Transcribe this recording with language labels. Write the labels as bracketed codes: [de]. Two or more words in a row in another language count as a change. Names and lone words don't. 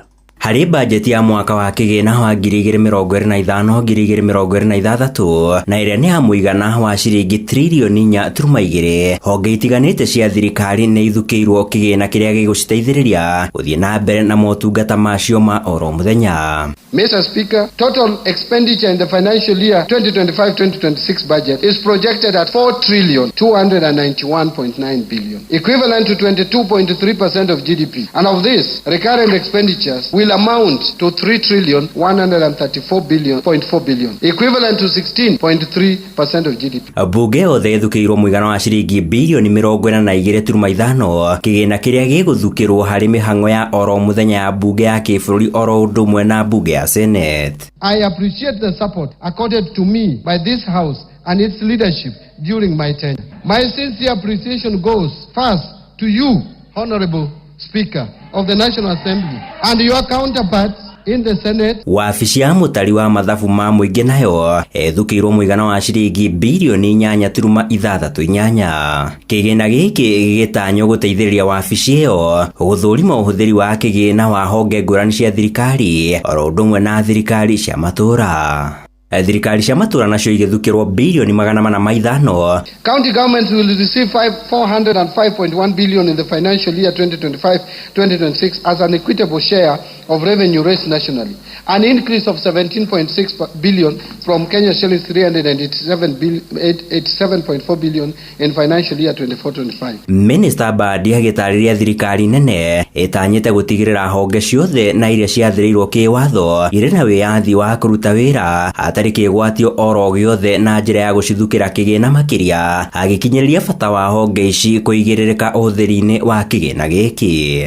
[ki] Harĩ bajeti ya mwaka wa kigina wa 2025-2026 na ĩrĩa nĩ ya mũigana wa ciringi trilioni 4.2, honge itiganĩte cia thirikari nĩ ithukĩirwo kigina kĩrĩa gĩgũciteithĩrĩria gũthiĩ na mbere na motungata macio ma oro mũthenya. [en] Mr. Speaker, total expenditure in the financial year 2025-2026 budget is projected at 4,291.9 billion, equivalent to 22.3% of GDP. And of this, recurrent expenditures will amount to 3,134.4 billion, equivalent to 16.3% of GDP. [ki] Bunge yothe ithukĩirwo mũigana wa ciringi birioni 42.5 kigina kĩrĩa gĩgũthukĩrwo harĩ mĩhang'o ya oro mũthenya ya bunge ya kĩbũrũri oro ũndũ ũmwe na bunge ya Senate. [en] I appreciate the support accorded to me by this House and its leadership during my tenure. My sincere appreciation goes first to you, Honorable Speaker of the National Assembly, and your counterparts in the Senate. [ki] Wabici ya mũtari wa mathabu ma mũingĩ nayo ethukĩirwo mũigana wa ciringi birioni 8.68. Kĩgĩna gĩkĩ gĩgĩtanywo gũteithĩrĩria wabici ĩyo gũthũrima ũhũthĩri wa kĩgĩna wa honge ngũrani cia thirikari oro ũndũ ũmwe na thirikari cia matũra. Thirikari cia matura nacio igĩthukĩrwo birioni 405. [en] County governments will receive 405.1 billion in the financial year 2025-2026 as an equitable share of revenue raised nationally, an increase of 17.6 billion from Kenya shillings 387.4 billion in financial year 24-25. [ki] Minister Mbadi agĩtarĩria thirikari nene ĩtanyĩte gũtigĩrĩra honge ciothe na iria ciathĩrĩirwo kĩwatho irĩ na wĩyathi wa kũruta wĩra hatarĩ kĩgwatio oro gĩothe na njĩra ya gũcithukĩra kĩgĩna makĩria, agĩkinyĩrĩria bata wa honge ici kũigĩrĩrĩka ũhũthĩri-inĩ wa kĩgĩna gĩkĩ.